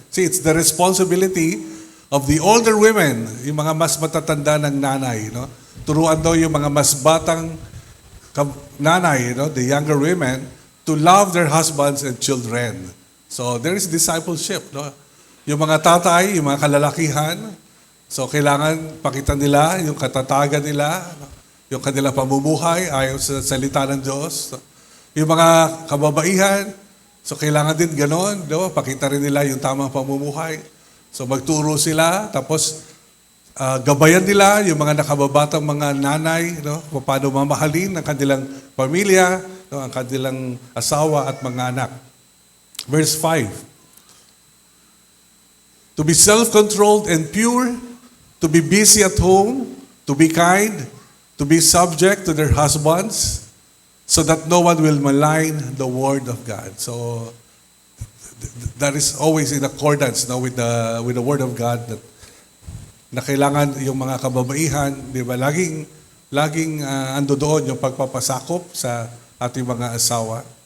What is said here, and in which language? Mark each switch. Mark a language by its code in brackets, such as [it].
[en] See, it's the responsibility of the older women, yung mga mas matatanda ng nanay, no? [tl] Turuan daw yung mga mas batang nanay, no? [en] The younger women, to love their husbands and children. So there is discipleship, no? [tl] Yung mga tatay, yung mga kalalakihan, so kailangan pakita nila yung katatagan nila, no? Yung kanilang pamumuhay ayon sa salita ng Diyos. Yung mga kababaihan, so kailangan din ganon, no? Pakita rin nila yung tamang pamumuhay. So magturo sila, tapos gabayan nila yung mga nakababatang mga nanay, no? Paano mamahalin ang kanilang pamilya, no? Ang kanilang asawa at mga anak. [en] Verse 5, to be self-controlled and pure, to be busy at home, to be kind, to be subject to their husbands, so that no one will malign the word of God. [tl] So that is always in accordance, no, with the word of God, that na kailangan yung mga kababaihan, di ba, laging ando doon yung pagpapasakop sa ating mga asawa.